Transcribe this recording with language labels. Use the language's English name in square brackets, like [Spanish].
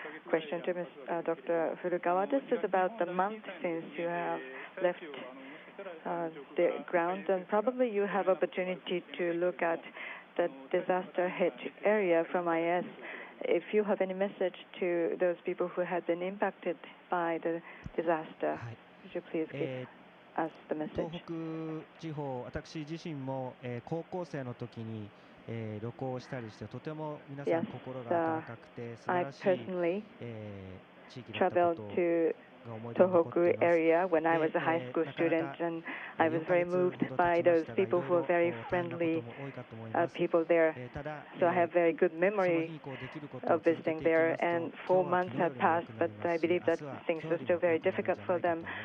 [English] Question to Dr. Furukawa. This is about the month since you have left the ground, and probably you have opportunity to look at the disaster hit area from IS. If you have any message to those people who have been impacted by the disaster, would you please give us the message? [Japanese] 東北地方、私自身も、高校生の時に、旅行したりしてとても皆さん心が温かくて素晴らしい、地域だったことを [English] Tohoku area when I was a high school student, and I was very moved by those people who were very friendly people there. So I have very good memory of visiting there, and 4 months have passed, but I believe that things were still very difficult for them.